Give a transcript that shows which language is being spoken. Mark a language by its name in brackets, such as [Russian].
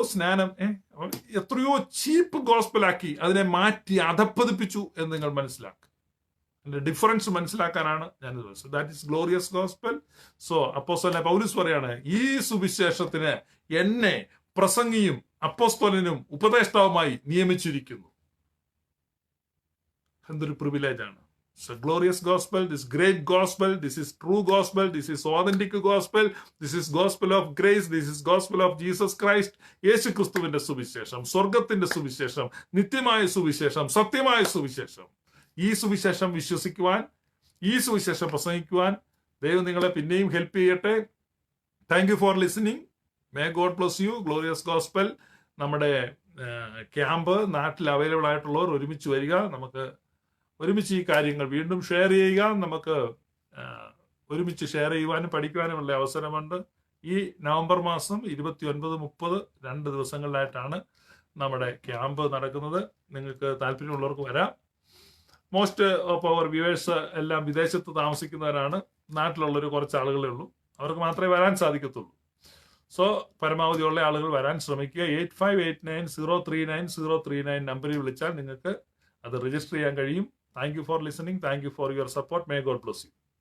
[Malayalam] സ്നാനം എത്രയോ ചീപ്പ് ഗോസ്പലാക്കി അതിനെ മാറ്റി അധപ്പതിപ്പിച്ചു എന്ന് നിങ്ങൾ മനസ്സിലാക്കുക. അതിന്റെ ഡിഫറൻസ് മനസ്സിലാക്കാനാണ് ഞാൻ [English] That is glorious gospel. [Malayalam] So അപ്പോസ്തലനായ പൗലോസ് പറയാണ്, ഈ സുവിശേഷത്തിന് എന്നെ പ്രസംഗിയും അപ്പോസ്തലനും ഉപദേഷ്ടാവുമായി നിയമിച്ചിരിക്കുന്നു. എന്തൊരു പ്രിവിലേജ് ആണ്. [English] So glorious gospel, this great gospel, this is true gospel, this is authentic gospel, this is gospel of grace, this is gospel of Jesus Christ. [Malayalam] യേശു ക്രിസ്തുവിന്റെ സുവിശേഷം, സ്വർഗത്തിന്റെ സുവിശേഷം, നിത്യമായ സുവിശേഷം, സത്യമായ സുവിശേഷം. ഈ സുവിശേഷം വിശ്വസിക്കുവാൻ, ഈ സുവിശേഷം പ്രസംഗിക്കുവാൻ ദൈവം നിങ്ങളെ പിന്നെയും ഹെൽപ്പ് ചെയ്യട്ടെ. [English] Thank you for listening. May God bless you. [Malayalam] Glorious gospel നമ്മുടെ ക്യാമ്പ് നാട്ടിൽ അവൈലബിൾ ആയിട്ടുള്ളവർ ഒരുമിച്ച് വരിക. നമുക്ക് ഒരുമിച്ച് ഈ കാര്യങ്ങൾ വീണ്ടും ഷെയർ ചെയ്യുക. നമുക്ക് ഒരുമിച്ച് ഷെയർ ചെയ്യുവാനും പഠിക്കുവാനുമുള്ള അവസരമുണ്ട്. ഈ നവംബർ മാസം 29, 30 2 ദിവസങ്ങളിലായിട്ടാണ് നമ്മുടെ ക്യാമ്പ് നടക്കുന്നത്. നിങ്ങൾക്ക് താല്പര്യമുള്ളവർക്ക് വരാം. [English] most of our viewers [Malayalam] എല്ലാം വിദേശത്ത് താമസിക്കുന്നവരാണ്. നാട്ടിലുള്ളൊരു കുറച്ച് ആളുകളേ ഉള്ളൂ. അവർക്ക് മാത്രമേ വരാൻ സാധിക്കത്തുള്ളൂ. സോ പരമാവധി ഉള്ള ആളുകൾ വരാൻ ശ്രമിക്കുക. [English] 8589039039 [Malayalam] നമ്പറിൽ വിളിച്ചാൽ നിങ്ങൾക്ക് അത് രജിസ്റ്റർ ചെയ്യാൻ കഴിയും. [English] Thank you for listening. Thank you for your support. May God bless you.